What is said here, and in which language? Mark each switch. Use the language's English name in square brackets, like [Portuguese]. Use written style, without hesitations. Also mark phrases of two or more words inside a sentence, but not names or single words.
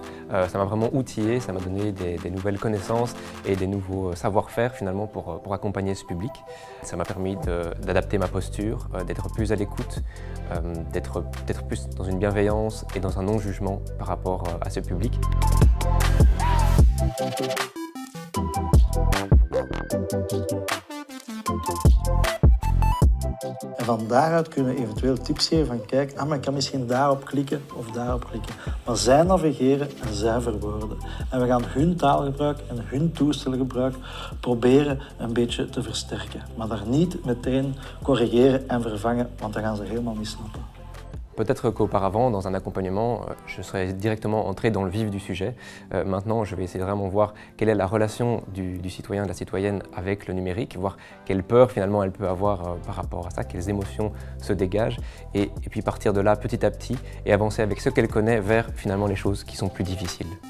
[French] Ça m'a vraiment outillé, ça m'a donné des nouvelles connaissances et des nouveaux savoir-faire finalement pour accompagner ce public. Ça m'a permis d'adapter ma posture, d'être plus à l'écoute, d'être peut-être plus dans une bienveillance et dans un non-jugement par rapport à ce public. [Dutch] En van daaruit kunnen we eventueel tips geven van kijk, maar ik kan misschien daarop klikken of daarop klikken. Maar zij navigeren en zij verwoorden. En we gaan hun taalgebruik en hun toestelgebruik proberen een beetje te versterken. Maar daar niet meteen corrigeren en vervangen, want dan gaan ze helemaal niet snappen. [French] Peut-être qu'auparavant, dans un accompagnement, je serais directement entré dans le vif du sujet. Maintenant, je vais essayer de vraiment voir quelle est la relation du citoyen, de la citoyenne avec le numérique, voir quelle peur finalement elle peut avoir par rapport à ça, quelles émotions se dégagent, et puis partir de là petit à petit et avancer avec ce qu'elle connaît vers finalement les choses qui sont plus difficiles.